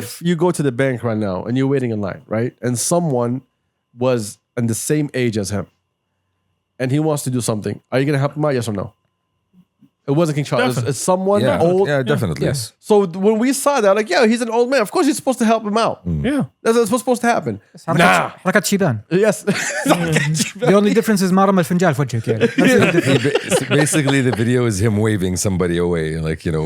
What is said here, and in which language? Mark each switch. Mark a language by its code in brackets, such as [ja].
[en] If you go to the bank right now and you're waiting in line, right, and someone was in the same age as him, and he wants to do something, are you gonna help him out? Yes or no? It wasn't King Charles. Definitely. It's someone yeah. old. Yeah, definitely. Yes. So when we saw that, like, yeah, he's an old man. Of course, you're supposed to help him out. Yeah. That's what's supposed to happen. [ar] حركة شيبان. [en] Yes. [ar] The only difference is ما رمى الفنجان في وجهك يعني. [en] That's the only difference. Basically, the video is him waving somebody away, like,